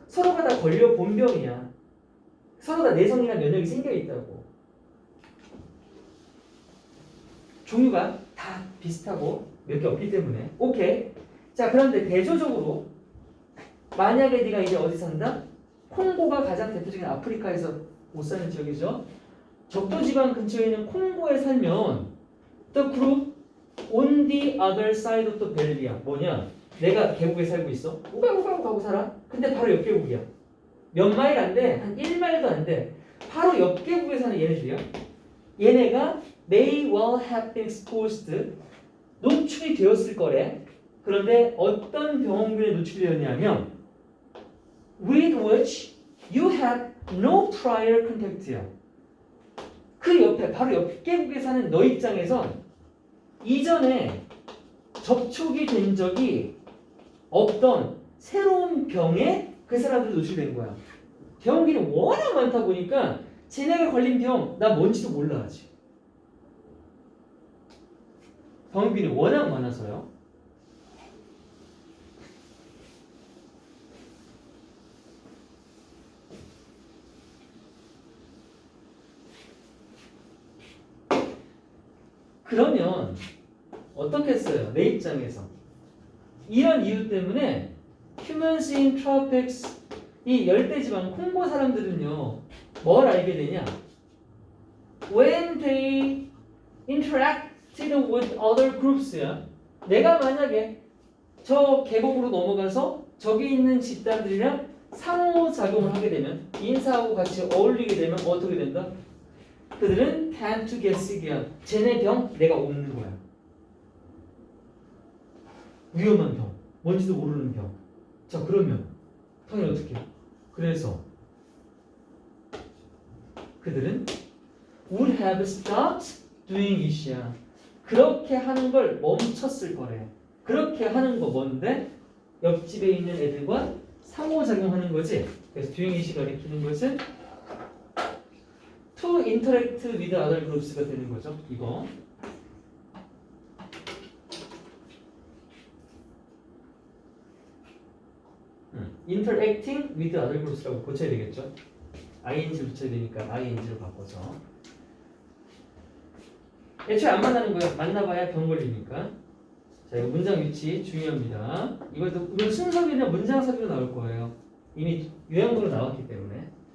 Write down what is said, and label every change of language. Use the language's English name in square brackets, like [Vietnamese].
[Korean] 서로가 다 걸려본 병이야. 서로 다 내성이나 면역이 생겨있다고. 종류가 다 비슷하고 몇 개 없기 때문에. 오케이. 자, 그런데 대조적으로 만약에 네가 이제 어디 산다? 콩고가 가장 대표적인 아프리카에서 못 사는 지역이죠. 적도지방 근처에 있는 콩고에 살면 [English] the group on the other side of the valley야. [Korean] 뭐냐? 내가 계곡에 살고 있어. 우가우가 가고 살아. 근데 바로 옆 계곡이야. 몇 마일 안 돼. 한 1마일도 안 돼. 바로 옆 계곡에 사는 얘네들이야. 얘네가 [English] may well have been exposed [Korean] 노출이 되었을 거래. 그런데 어떤 병원균에 노출되었냐면 [English] with which you had no prior contact야. [Korean] 그 옆에 바로 옆 계곡에 사는 너 입장에선 이전에 접촉이 된 적이 없던 새로운 병에 그 사람들이 노출된 거야. 병균이 워낙 많다 보니까 쟤네가 걸린 병 나 뭔지도 몰라 아직. 병균이 워낙 많아서요. 그러면 어떻게 했어요? 내 입장에서 이런 이유 때문에 [English] humans in tropics [Korean] 이 열대지방 콩고 사람들은요 뭘 알게 되냐? [English] When they interacted with other groups야. [Korean] 내가 만약에 저 계곡으로 넘어가서 저기 있는 집단들이랑 상호작용을 하게 되면 인사하고 같이 어울리게 되면 어떻게 된다? 그들은 [English] tend to get sick이야. [Korean] 쟤네 병 내가 옮는 거야. 위험한 병, 뭔지도 모르는 병. 자 그러면 당연히 어떻게? 그래서 그들은 [English] would have stopped doing it이야. [Korean] 그렇게 하는 걸 멈췄을 거래. 그렇게 하는 거 뭔데? 옆집에 있는 애들과 상호작용하는 거지. 그래서 [English] doing it [Korean] 이 가리키는 것은 [English] to interact with other groups [Korean] 가 되는 거죠. 이거. [English] interacting with other groups라고 [Korean] 고쳐야 되겠죠. ing를 붙여야 되니까 ing로 바꿔서. 애초에 안 만나는 거야. 만나봐야 병 걸리니까. 자, 이거 문장 위치 중요합니다. 이건 순서비나 문장 삽입으로 나올 거예요. 이미 요약으로 나왔기 때문에.